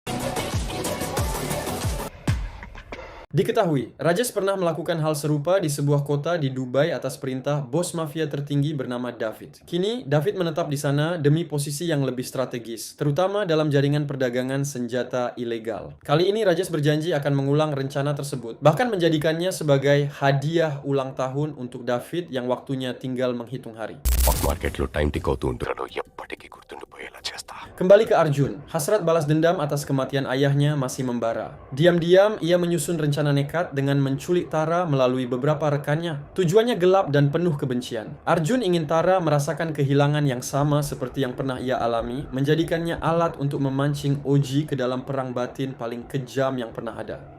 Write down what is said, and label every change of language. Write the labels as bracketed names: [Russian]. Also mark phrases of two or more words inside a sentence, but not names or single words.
[Indonesian] Diketahui, Rajesh pernah melakukan hal serupa di sebuah kota di Dubai atas perintah bos mafia tertinggi bernama David. Kini, David menetap di sana demi posisi yang lebih strategis, terutama dalam jaringan perdagangan senjata ilegal. Kali ini Rajesh berjanji akan mengulang rencana tersebut, bahkan menjadikannya sebagai hadiah ulang tahun untuk David yang waktunya tinggal menghitung hari. [Telugu] మార్కెట్లో [English] time tick [Telugu] అవుతూ ఉంటాడు ఎప్పటికీ గుర్తుండిపోయేలా చేస్తా. [Indonesian] Kembali ke Arjun, hasrat balas dendam atas kematian ayahnya masih membara. Diam-diam, ia menyusun rencana nekat dengan menculik Tara melalui beberapa rekannya. Tujuannya gelap dan penuh kebencian. Arjun ingin Tara merasakan kehilangan yang sama seperti yang pernah ia alami, menjadikannya alat untuk memancing Oji ke dalam perang batin paling kejam yang pernah ada.